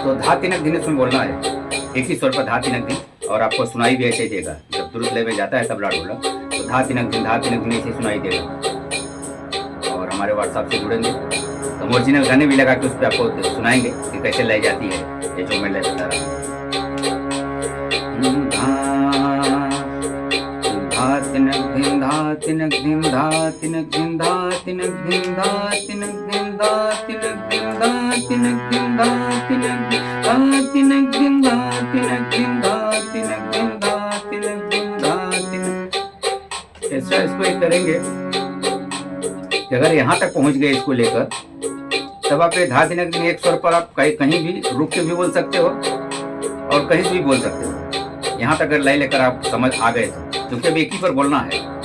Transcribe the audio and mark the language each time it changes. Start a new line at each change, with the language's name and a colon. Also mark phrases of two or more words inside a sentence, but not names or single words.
Hindi: धा तिनक धिन इसमें बोलना है, एक ही स्वर पर धा तिनक धिन, और आपको सुनाई भी ऐसे ही देगा। जब द्रुत लय में जाता है तबला ढोलक तो धा तिनक धिन ऐसे सुनाई देगा। और हमारे व्हाट्सएप से जुड़ेंगे तो हम ओरिजिनल गाने भी लगा के उस पर आपको सुनाएंगे कि कैसे लय जाती है, ये जो मैं लय बता रहा हूँ। धा तिनक धिन धा तिनक धिन धा तिनक धिन धा तिनक धिन धा तिनक धिन धा तिनक धिन धा तिनक धिन धा तिनक धिन धा तिनक धिन धा तिनक धिन धा तिनक धिन धा तिनक। ऐसा इसको एक करेंगे कि अगर यहाँ तक पहुँच गए इसको लेकर, तब आप ये धा तिनक धिन एक स्वर पर आप कहीं भी रुक के भी बोल सकते हो और कहीं से भी बोल सकते हो। यहाँ तक अगर लय लेकर आप समझ आ गए तो, क्योंकि अब एक ही पर बोलना है।